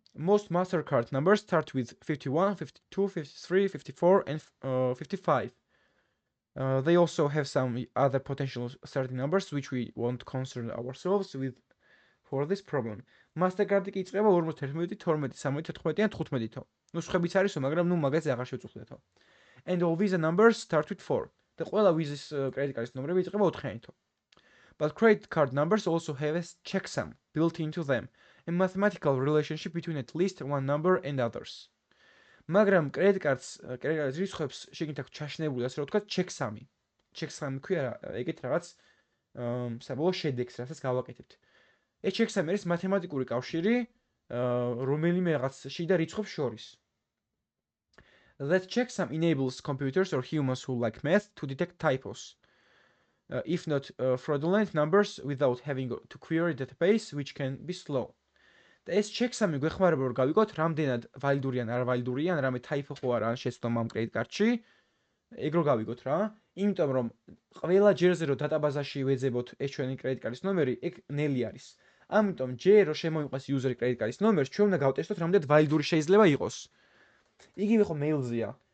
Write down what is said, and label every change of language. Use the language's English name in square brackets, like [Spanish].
[English] Most Mastercard numbers start with 51, 52, 53, 54, and 55. They also have some other potential starting numbers which we won't concern ourselves with for this problem. [Georgian] Mastercard-ი კი იწყება 51, 12, 13, 14 ან 15-თო. ნუ სხვაებიც არისო, მაგრამ ნუ მაგას აღარ შევწუხდეთო. [English] And all Visa numbers start with 4. [Georgian] და ყველა Visa-ის credit card-ის ნომრები იწყება 4-იანითო. [English] But credit card numbers also have a checksum built into them, a mathematical relationship between at least one number and others. [Georgian] მაგრამ credit cards რიცხვებს შეგინთ აქვს ჩაშნებული, ასე რომ ვთქვათ, checksum. Checksum ქვია ეგეთ რაღაც საბოლოო შედეგს, რასაც გავაკეთებთ. ეს checksum არის მათემატიკური კავშირი, რომელიმე რაღაც შიდა რიცხვებს შორის. [English] That checksum enables computers or humans who like math to detect typos. If not fraudulent numbers without having to query database, which can be slow. [Georgian] და ეს checksum გვეხმარება რომ გავიგოთ რამდენად ვალიდური ან არ ვალიდური ან რამე typo ხო არა ან შეცდომა ამ credit card-ში, ეგ რო გავიგოთ რა. იმიტომ რომ ყველა ჯერზე რომ დატაბაზაში ვეძებოთ ეს ჩვენი credit card-ის ნომერი, ეგ ნელი არის. ამიტომ ჯერ რომ შემოიყვანს user credit card-ის ნომერს, ჩვენ უნდა გავტესტოთ რამდენად ვალიდური შეიძლება იყოს. იგივე ხო mail-ზეა.